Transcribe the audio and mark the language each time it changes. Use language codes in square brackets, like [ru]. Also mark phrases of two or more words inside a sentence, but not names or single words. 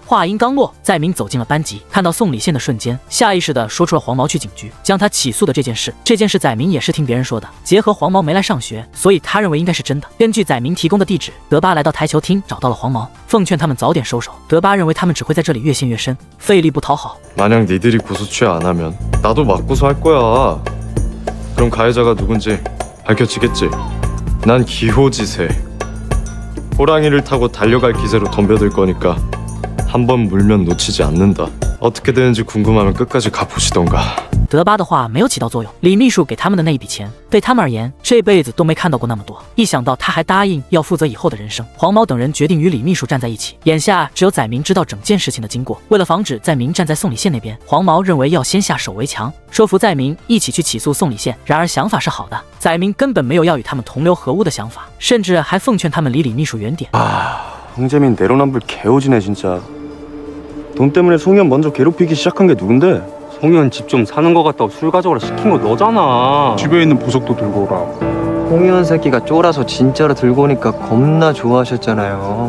[zh] 话音刚落，载明走进了班级，看到宋礼宪的瞬间，下意识地说出了黄毛去警局将他起诉的这件事。这件事载明也是听别人说的，结合黄毛没来上学，所以他认为应该是真的。根据载明提供的地址，德巴来到台球厅找到了黄毛，奉劝他们早点收手。德巴认为他们只会在这里越陷越深，费力不讨好。 [ko] 만약 니들이 고소 취하 안 하면 나도 맞고서 할 거야. 그럼 가해자가 누군지 밝혀지겠지. 난 기호지세. 호랑이를 타고 달려갈 기세로 덤벼들 거니까 한 번 물면 놓치지 않는다. 어떻게 되는지 궁금하면 끝까지 가보시던가. [zh] 德巴的话没有起到作用，李秘书给他们的那一笔钱，对他们而言，这辈子都没看到过那么多。一想到他还答应要负责以后的人生，黄毛等人决定与李秘书站在一起。眼下只有载明知道整件事情的经过，为了防止载明站在宋礼宪那边，黄毛认为要先下手为强，说服载明一起去起诉宋礼宪。然而想法是好的，载明根本没有要与他们同流合污的想法，甚至还奉劝他们离李秘书远点。 [ko] 홍재민 내로남불 개오지네 진짜. 돈 때문에 송현 먼저 괴롭히기 시작한 게 누군데? 송현 집 좀 사는 거 같다고 술 가져오라 시킨 거 너잖아. 집에 있는 보석도 들고 오라. 홍현 새끼가 쫄아서 진짜로 들고 오니까 겁나 좋아하셨잖아요.